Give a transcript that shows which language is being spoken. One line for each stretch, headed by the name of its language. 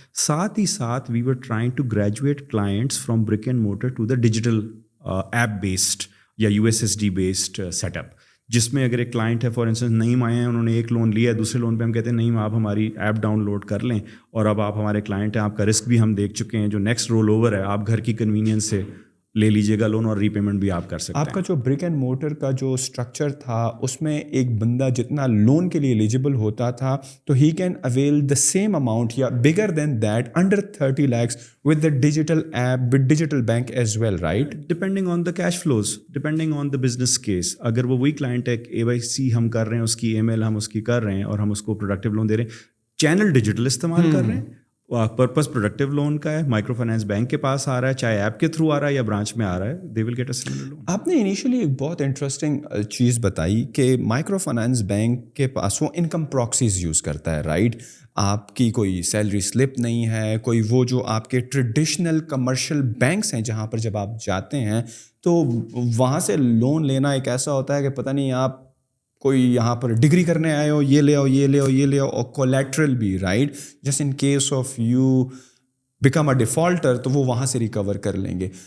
Urdu: ساتھ ہی ساتھ
English: we are trying to graduate clients from brick and mortar to the digital app based
Urdu: یا USSD based set up, جس میں اگر ایک کلائنٹ ہے فار انسٹنس نعیم آئے ہیں, انہوں نے ایک لون لیا ہے, دوسرے لون پہ ہم کہتے ہیں نعیم آپ ہماری ایپ ڈاؤن لوڈ کر لیں, اور اب آپ ہمارے کلائنٹ ہیں, آپ کا رسک بھی ہم دیکھ چکے ہیں, جو نیکسٹ رول اوور ہے آپ گھر کی کنوینئنس سے لے لیجیے گا لون, اور ری پیمنٹ بھی آپ کر سکتے ہیں. آپ کا جو برک اینڈ مورٹر کا جو اسٹرکچر تھا اس میں ایک بندہ جتنا لون کے لیے ایلیجیبل ہوتا تھا تو
English: He can avail the same amount یا bigger than that under 30 lakhs with the digital app, with digital bank as well, right? Depending on the cash flows, depending on the business case.
Urdu: اگر وہ وہی client ہے, KYC ہم کر رہے ہیں, اس کی ML ہم اس کی کر رہے ہیں, اور ہم اس کو پروڈکٹیو لون دے رہے ہیں, چینل ڈیجیٹل استعمال کر رہے ہیں, پرپز پروڈکٹیو لون کا ہے, مائکرو فائنانس بینک کے پاس آ رہا ہے, چاہے ایپ کے تھرو آ رہا ہے یا برانچ میں آ رہا ہے,
English: They will get a similar loan.
Urdu: آپ نے انیشلی ایک بہت انٹرسٹنگ چیز بتائی کہ مائکرو فائنانس بینک کے پاس وہ انکم پراکسیز یوز کرتا ہے, رائٹ؟ آپ کی کوئی سیلری سلپ نہیں ہے, کوئی وہ جو آپ کے ٹریڈیشنل کمرشل بینکس ہیں جہاں پر جب آپ جاتے ہیں تو وہاں سے لون لینا ایک ایسا ہوتا ہے کہ پتہ نہیں آپ کوئی یہاں پر ڈگری کرنے آئے ہو, یہ لے آؤ, یہ لے آؤ, یہ لے آؤ, اور کولیٹرل بھی, right?
English: just in case of you become a defaulter
Urdu: تو وہ وہاں سے ریکور کر لیں گے.